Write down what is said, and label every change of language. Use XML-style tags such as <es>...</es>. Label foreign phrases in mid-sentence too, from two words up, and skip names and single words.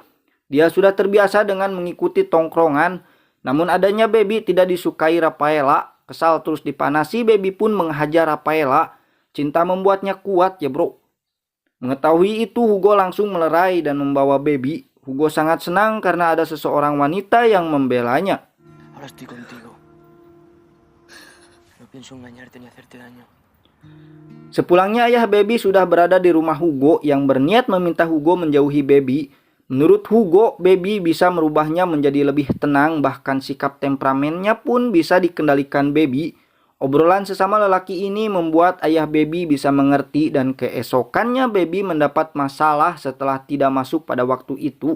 <id>Dia sudah terbiasa dengan mengikuti tongkrongan, namun adanya Baby tidak disukai Rafaela. Kesal terus dipanasi, Baby pun menghajar Rafaela. Cinta membuatnya kuat ya bro. Mengetahui itu Hugo langsung melerai dan membawa Baby. Hugo sangat senang karena ada seseorang wanita yang membelanya.</id> <es>Ahora estoy contigo. No pienso engañarte ni hacerte daño.</es> <id>Sepulangnya ayah Baby sudah berada di rumah Hugo yang berniat meminta Hugo menjauhi Baby. Menurut Hugo, Baby bisa merubahnya menjadi lebih tenang, bahkan sikap temperamennya pun bisa dikendalikan Baby. Obrolan sesama lelaki ini membuat ayah Baby bisa mengerti dan keesokannya Baby mendapat masalah setelah tidak masuk pada waktu itu.</id>